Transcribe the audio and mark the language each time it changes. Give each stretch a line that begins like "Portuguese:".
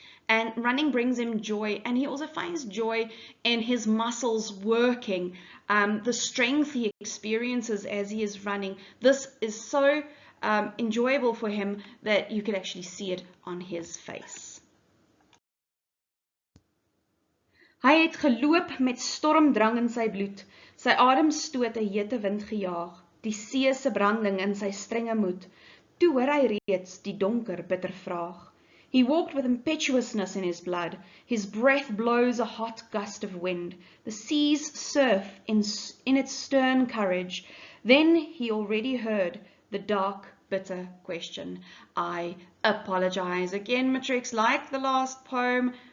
English: And running brings him joy, and he also finds joy in his muscles working, the strength he experiences as he is running. This is so enjoyable for him that you can actually see it on his face.
Afrikaans: Hy het geloop met stormdrang in sy bloed, sy ademstoot 'n hete wind gejaag, die see se branding in sy strenge moed. Toe hoor hy reeds die donker bitter vraag.
English: He walked with impetuousness in his blood. His breath blows a hot gust of wind. The seas surf in its stern courage. Then he already heard the dark, bitter question. I apologize again, Matrix, like the last poem.